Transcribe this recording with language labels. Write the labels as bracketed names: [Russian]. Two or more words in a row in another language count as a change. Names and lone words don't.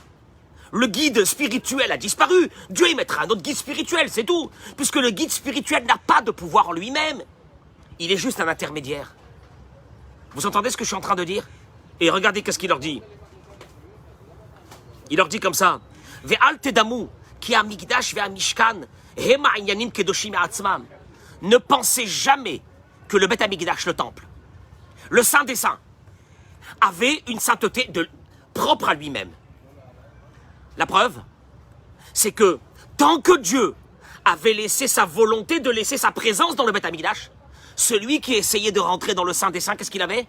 [French] Le guide spirituel a disparu. Dieu, il mettra un autre guide spirituel, c'est tout. Puisque le guide spirituel n'a pas de pouvoir en lui-même. Il est juste un intermédiaire. Vous entendez ce que je suis en train de dire? Et regardez qu'est-ce qu'il leur dit. Il leur dit comme ça, [Hebrew] ואל תדמו כי המקדש והמשכן המה ענינים קדושים עצמם. [French] Ne pensez jamais que le Beth Amigdash, le temple, le Saint des Saints, avait une sainteté propre à lui-même. La preuve, c'est que tant que Dieu avait laissé sa volonté de laisser sa présence dans le Beth Amigdash, celui qui essayait de rentrer dans le Saint des Saints, qu'est-ce qu'il avait?